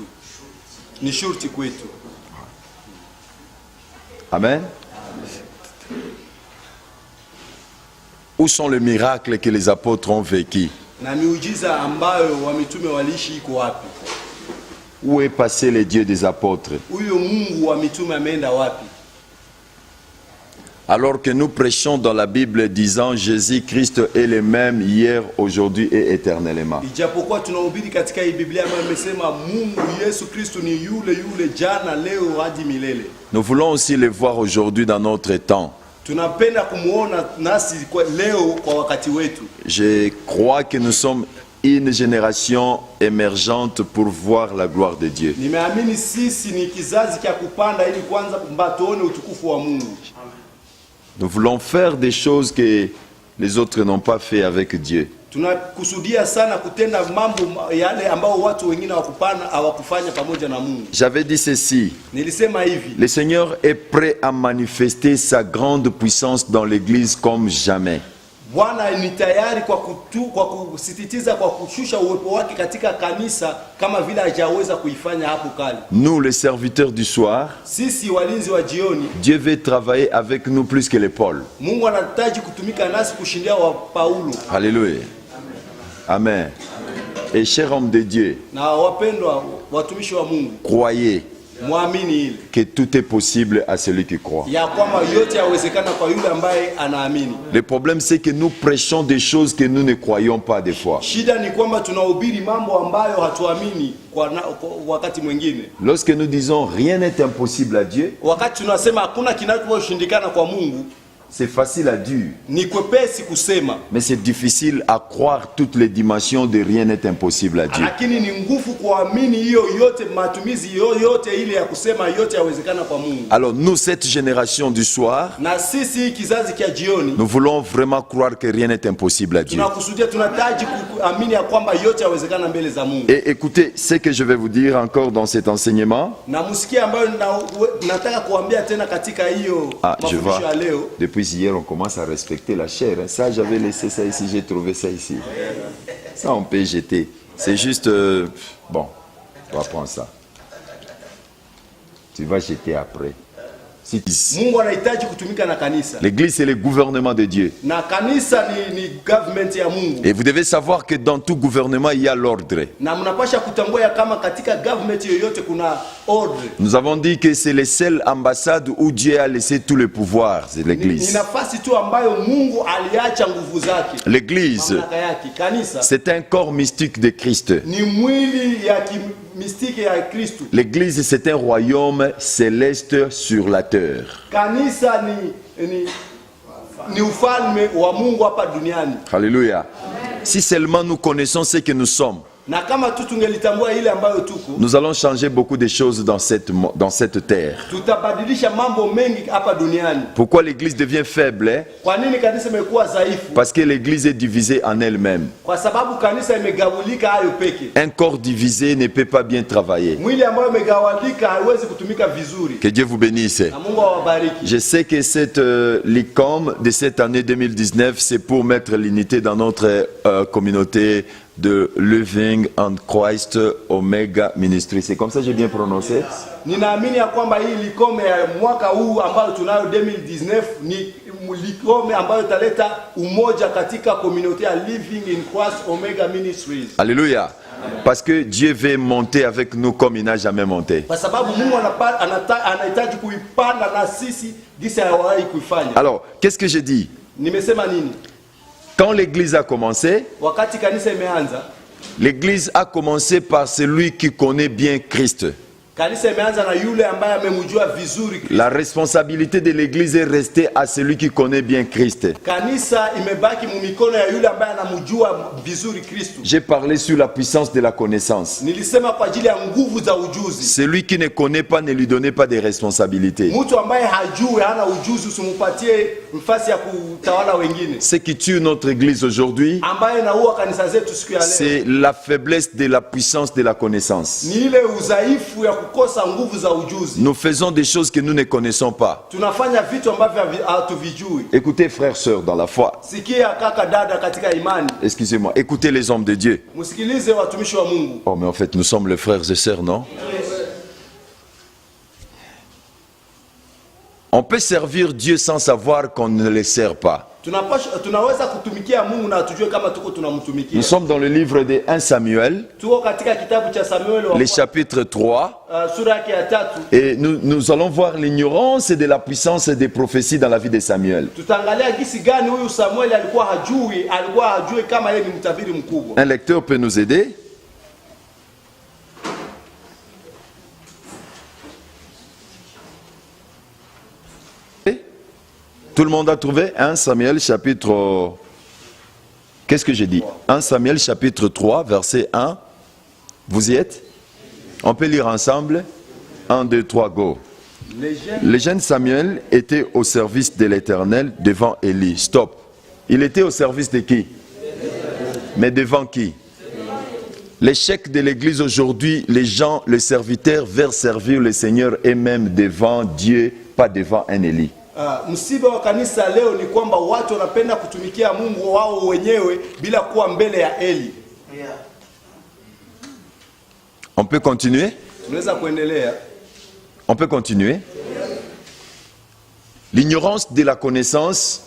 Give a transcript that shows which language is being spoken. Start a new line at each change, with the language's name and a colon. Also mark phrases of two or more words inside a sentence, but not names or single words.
French: Amen. Où sont les miracles que les apôtres ont vécus?
Swahili: Na miujiza ambayo wamitume waliishi iko wapi?
French: Où est passé le Dieu des apôtres?
Swahili: Huyo Mungu wa mitume ameenda wapi?
French: Alors que nous prêchons dans la Bible disant Jésus-Christ est le même hier, aujourd'hui et éternellement.
Swahili: Ijapokuwa tunahubiri katika hii Biblia ambayo imesema Mungu Yesu Kristo ni yule jana leo hadi milele.
French: Nous voulons aussi le voir aujourd'hui dans notre temps.
Swahili: Tunapenda kumuona nasi leo kwa wakati wetu.
French: Je crois que nous sommes une génération émergente pour voir la gloire de Dieu.
Swahili: Nimeamini sisi ni kizazi cha kupanda ili kwanza tuone utukufu wa Mungu.
French: Nous voulons faire des choses que les autres n'ont pas fait avec Dieu.
Swahili: Tunakusudia sana kutenda mambo yale ambao watu wengine hawakufanya pamoja na Mungu.
French: J'avais dit ceci.
Swahili: Nilisema hivi.
French: Le Seigneur est prêt à manifester sa grande puissance dans l'église comme jamais.
Swahili: Bwana ni tayari kwa kusisitiza kwa kushusha uwepo wake katika kanisa kama vile hajaweza kuifanya hapo kale.
French: Nous les serviteurs du soir,
Swahili: sisi walinzi wa jioni,
French: Dieu veut travailler avec nous plus que les Paul.
Swahili: Mungu anahitaji kutumika nasi kushindia wa Paulo.
French: Alléluia. Amen. Et chers hommes de Dieu,
Swahili: na wapendwa watumishi wa Mungu,
French: croyez
Swahili: muamini ile
French: que tout est possible à celui qui croit.
Swahili: Ya kwamba yote yawezekana kwa yule ambaye anaamini.
French: Le problème c'est que nous prêchons des choses que nous ne croyons pas des fois.
Swahili: Shida ni kwamba tunahubiri mambo ambayo hatuamini kwa wakati mwingine.
French: Lorsque nous disons rien n'est impossible à Dieu,
Swahili: wakati tunasema hakuna kinachoshindikana kwa Mungu,
French: c'est facile à dire,
Swahili: ni kwepesi kusema,
French: mais c'est difficile à croire toutes les dimensions de rien n'est impossible à Dieu.
Swahili: Lakini ni nguvu kuamini hiyo yote, matumizi yote ile ya kusema yote yawezekana kwa Mungu.
French: Alors nous, cette génération du soir,
Swahili: na sisi kizazi cha jioni,
French: nous voulons vraiment croire que rien n'est impossible à Dieu.
Swahili: Tunakusudia, tunahitaji kuamini ya kwamba yote yawezekana mbele za Mungu.
French: Et écoutez ce que je vais vous dire encore dans cet enseignement.
Swahili: Na msikie ambayo nataka kuambia tena katika hiyo mafundisho ya leo.
French: Depuis hier, on commence à respecter la chair. Ça, j'avais laissé ça ici, j'ai trouvé ça ici. Ça, on peut jeter. C'est juste... bon, tu vas prendre ça. Tu vas jeter après.
Swahili: Mungu anahitaji kutumika na kanisa.
French: L'église, c'est le gouvernement de Dieu.
Swahili: Na kanisa ni government ya Mungu.
French: Et vous devez savoir que dans tout gouvernement, il y a l'ordre.
Swahili: Na mnapasha kutambua kama katika government yoyote kuna ordre.
French: Nous avons dit que c'est les seules ambassades où Dieu a laissé tout le pouvoir, c'est l'église.
Swahili: Ni nafasi tu ambayo Mungu aliacha nguvu zake.
French: L'église, c'est un corps mystique de Christ.
Swahili: Ni mwili ya mystique ya Kristo.
French: L'église, c'est un royaume céleste sur la terre.
Swahili: Kanisa ni ufalme wa Mungu hapa duniani.
French: Alléluia. Si seulement nous connaissons ce que nous sommes,
Swahili: na kama tu tungelitambua ile ambayo tuko,
French: nous allons changer beaucoup de choses dans cette terre.
Swahili: Tutabadilisha mambo mengi hapa duniani.
French: Pourquoi l'église devient faible?
Swahili: Kwa nini kanisa imekuwa dhaifu?
French: Parce que l'église est divisée en elle-même.
Swahili: Kwa sababu kanisa imegawanyika hayo peke.
French: Un corps divisé ne peut pas bien travailler.
Swahili: Mwili ambao umegawanyika haiwezi kutumika vizuri.
French: Que Dieu vous bénisse.
Swahili: Na Mungu awabariki.
French: Je sais que cette l'ICOM de cette année 2019, c'est pour mettre l'unité dans notre communauté de Living and Christ Omega Ministry. C'est comme ça que j'ai bien prononcé?
Swahili: Ninaamini ya kwamba hii likome ya mwaka huu ambayo tunayo 2019 ni likome ambayo italeta umoja katika communauté ya Living in Christ Omega Ministries.
French: Alléluia. Parce que Dieu veut monter avec nous comme il n'a jamais monté.
Swahili: Kwa sababu Mungu anahitaji kuipanda na sisi jinsi hawahi kuifanya.
French: Alors, qu'est-ce que j'ai dit?
Swahili: Nimesema nini?
French: Quand l'église a commencé,
Swahili: wakati kanisa imeanza,
French: l'église a commencé par celui qui connaît bien Christ.
Swahili: Kanisa imeanza na yule ambaye amemjua vizuri Kristo.
French: La responsabilité de l'église est restée à celui qui connaît bien Christ.
Swahili: Kanisa imebaki mumikono ya yule ambaye anamjua vizuri Kristo.
French: J'ai parlé sur la puissance de la connaissance.
Swahili: Nilisema kwa ajili ya nguvu za ujuzi.
French: Celui qui ne connaît pas, ne lui donnez pas de responsabilités.
Swahili: Mtu ambaye hajui, hana ujuzi, usimpatie nafasi ya kutawala wengine.
French: Ce qui tue notre église aujourd'hui,
Swahili: ambaye naua kanisa zetu siku ya leo,
French: c'est la faiblesse de la puissance de la connaissance.
Swahili: Ni ile udhaifu ya kukosa nguvu za ujuzi.
French: Nous faisons des choses que nous ne connaissons pas.
Swahili: Tunafanya vitu ambavyo hatuvijui.
French: Écoutez frères, sœurs dans la foi.
Swahili: Sikia kaka dada katika imani.
French: Excusez-moi, écoutez les hommes de Dieu.
Swahili: Msikilize watumishi wa Mungu.
French: Oh mais en fait nous sommes les frères et sœurs, non? On peut servir Dieu sans savoir qu'on ne le sert pas.
Swahili: tunaweza kutumikia Mungu na tujue kama tuko
French: Nous
Swahili: tunamtumikia.
French: sommes dans le livre de 1 Samuel,
Swahili: Tuko katika kitabu cha Samuel
French: le chapitre 3,
Swahili: sura yake ya 3.
French: et nous allons voir l'ignorance de la puissance des prophéties dans la vie de Samuel.
Swahili: Tutaangalia gisi gani huyu Samuel alikuwa hajui kama yeye ni mtabiri mkubwa.
French: Un lecteur peut nous aider? Tout le monde a trouvé 1 Samuel chapitre... Qu'est-ce que j'ai dit? 1 Samuel chapitre 3, verset 1. Vous y êtes? On peut lire ensemble. 1, 2, 3, go. Le jeune Samuel était au service de l'Éternel devant Élie. Stop. Il était au service de qui? Mais devant qui? L'échec de l'Église aujourd'hui, les gens, les serviteurs veulent servir le Seigneur et même devant Dieu, pas devant un Élie.
Swahili: Msiba wa kanisa leo ni kwamba watu wanapenda kutumikia Mungu wao wenyewe bila kuwa mbele ya Eli.
French: On peut continuer?
Swahili: Tunaweza kuendelea.
French: On peut continuer? L'ignorance de la connaissance